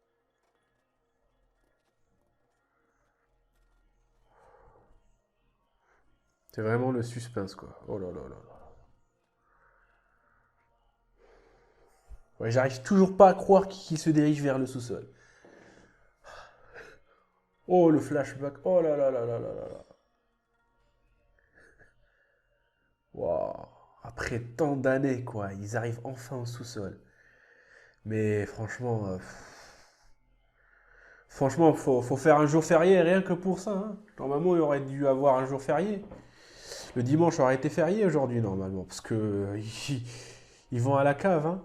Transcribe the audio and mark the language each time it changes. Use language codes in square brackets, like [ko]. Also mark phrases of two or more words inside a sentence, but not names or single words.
[fr] C'est vraiment le suspense, quoi. Oh là là là là. Ouais, j'arrive toujours pas à croire qu'il se dirige vers le sous-sol. Oh, le flashback. Oh là là là là là là là. Waouh. Après tant d'années, quoi, ils arrivent enfin au sous-sol. Mais franchement, franchement, faut faire un jour férié rien que pour ça, hein. Normalement, il aurait dû avoir un jour férié. Le dimanche aurait été férié aujourd'hui, normalement, parce que ils vont à la cave, hein.